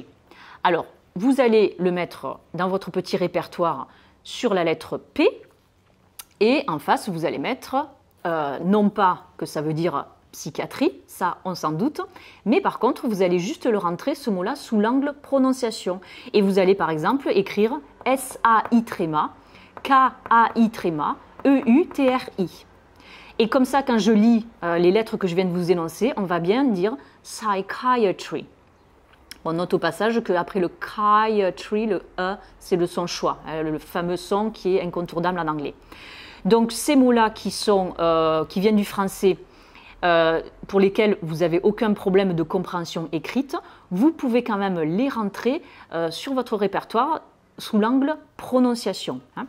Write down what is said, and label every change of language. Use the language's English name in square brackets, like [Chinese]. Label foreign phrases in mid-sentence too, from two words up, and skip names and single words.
[French] Alors, vous allez le mettre dans votre petit répertoire sur la lettre P. Et en face, vous allez mettre, non pas que ça veut dire psychiatrie, ça on s'en doute, mais par contre, vous allez juste le rentrer, ce mot-là, sous l'angle prononciation. Et vous allez par exemple écrire S-A-I tréma, K-A-I tréma, E-U-T-R-I. Et comme ça, quand je lis les lettres que je viens de vous énoncer, on va bien dire psychiatry. On note au passage qu'après le chiatry, le E, c'est le son schwa, le fameux son qui est incontournable en anglais. Donc ces mots-là qui viennent du français, pour lesquels vous n'avez aucun problème de compréhension écrite, vous pouvez quand même les rentrer sur votre répertoire sous l'angle prononciation.